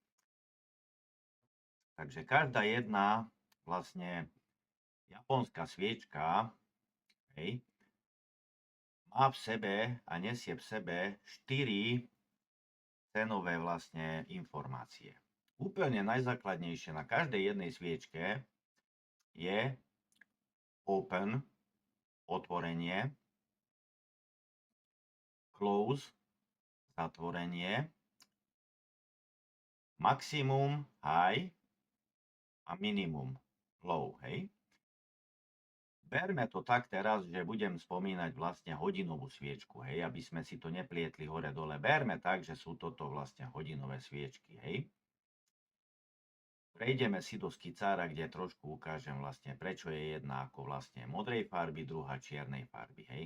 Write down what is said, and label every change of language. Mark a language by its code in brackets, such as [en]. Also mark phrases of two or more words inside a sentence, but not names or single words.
[sk] Takže každá jedna vlastne japonská sviečka, hej, má v sebe a nesie v sebe 4 cenové vlastne informácie. Úplne najzákladnejšie na každej jednej sviečke je open, otvorenie, close, zatvorenie, maximum, high a minimum, low, hej. Berme to tak teraz, že budem spomínať vlastne hodinovú sviečku, hej, aby sme si to neplietli hore-dole. Berme tak, že sú toto vlastne hodinové sviečky, hej. Prejdeme si do skicára, kde trošku ukážem vlastne, prečo je jedna ako vlastne modrej farby, druhá čiernej farby, hej.